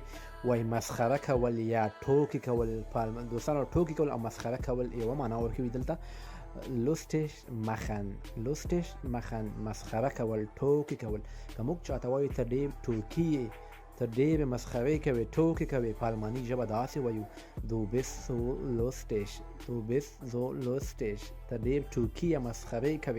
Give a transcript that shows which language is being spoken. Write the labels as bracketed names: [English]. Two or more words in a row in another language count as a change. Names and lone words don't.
[Pashto] وایي مسخره کول یا ټوکې کول. دوستانو ټوکې کول او مسخره کول یوه معنا ورکوي دلته [German] lustig machen, lustig machen, [Pashto] مسخره کول، ټوکې کول. که موږ چاته وایو ته ډېر ټوکي یې، ته ډېرې مسخرې کوې، ټوکې کوې، په الماني ژبه داسې وایو [German] du bist so lustig، du bist so lustig، [Pashto] ته ډېر ټوکي یا مسخرې کوې.